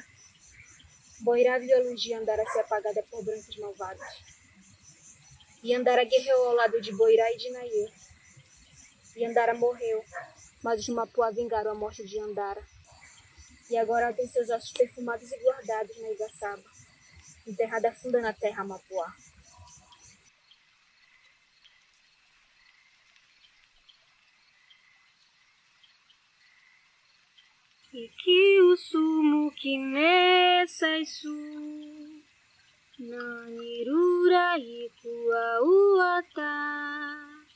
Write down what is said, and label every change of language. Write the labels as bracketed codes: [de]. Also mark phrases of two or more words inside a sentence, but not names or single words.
[pt] Boirá viu a luz de Andara ser apagada por brancos malvados. E Andara guerreou ao lado de Boirá e de Nair. E Andara morreu, mas os Mapuá vingaram a morte de Andara. E agora ela tem seus ossos perfumados e guardados na Igaçaba, enterrada funda na terra Mapuá. Iki usumu kinesa isu nanirura ikua uata